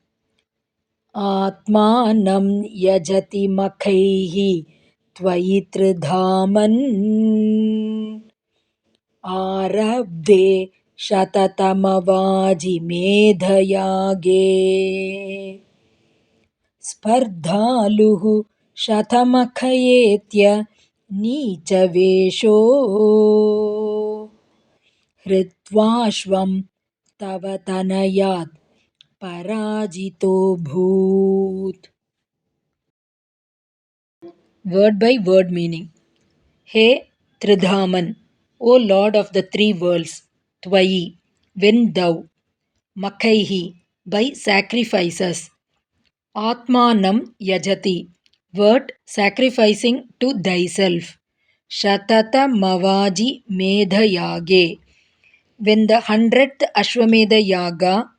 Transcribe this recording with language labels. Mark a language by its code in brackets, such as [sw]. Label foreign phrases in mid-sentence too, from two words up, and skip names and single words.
[sa] ಆತ್ಮಾನಂ ಯಜತಿ ಮಖೈಃ ತ್ವಯಿ ತ್ರಿಧಾಮನ್ ಆರಬ್ಧೆ ಶತತಮವಾಜಿ ಮೇಧಯಾಗೇ ಸ್ಪರ್ಧಾಲುಃ ಶತಮಖಯೇತ್ಯ ನೀಚವೇಷೋ ಹೃತ್ವಾಶ್ವಂ ತವ ತನಯಾತ್ ಪರಾಜಿತೋಭೂತ್. [en] Word by word meaning. Hey Tridhaman, O Lord of the three worlds, Twayi, when thou, Makhaihi, by sacrifices, [sa] आत्मानं यजति, [en] word sacrificing to thyself, [sa] शततम वाजिमेधयागे, [en] when the 100th Ashwamedha Yaga